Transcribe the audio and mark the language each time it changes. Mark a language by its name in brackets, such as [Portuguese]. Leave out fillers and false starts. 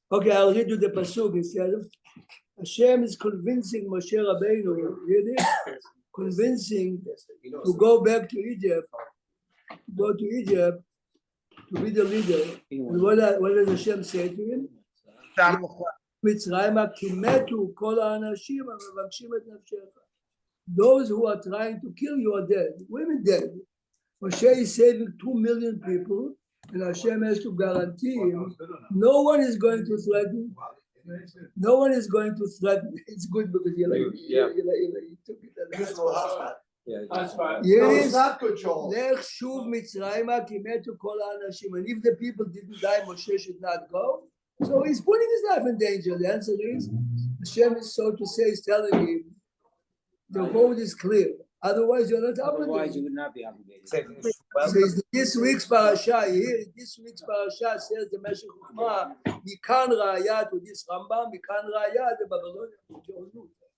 [English] Okay, I'll read you the pasuk instead of Hashem is convincing Moshe Rabbeinu, convincing to go back to Egypt, to be the leader. And what does Hashem say to him? [Hebrew] מצרימה כי מתו כל האנשים המבקשים את נפשך. [English] Those who are trying to kill you are dead. Women dead. Moshe is saving 2 million people, and Hashem has to guarantee him no one is going to threaten. No one is going to threaten. It's good because you took it. No, it's not good, Joel. [Hebrew] לך שוב מצרימה כי מתו כל האנשים. [English] And if the people didn't die, Moshe should not go. So he's putting his life in danger. The answer is, Hashem is, so to say, is telling him, the road is clear. Otherwise, you're not Otherwise, you obligated. would not be obligated. Says this week's parasha here. This week's parasha says the Meshech Chochmah, Mikan Raya to this Rambam, Mikan Raya the Babylonian.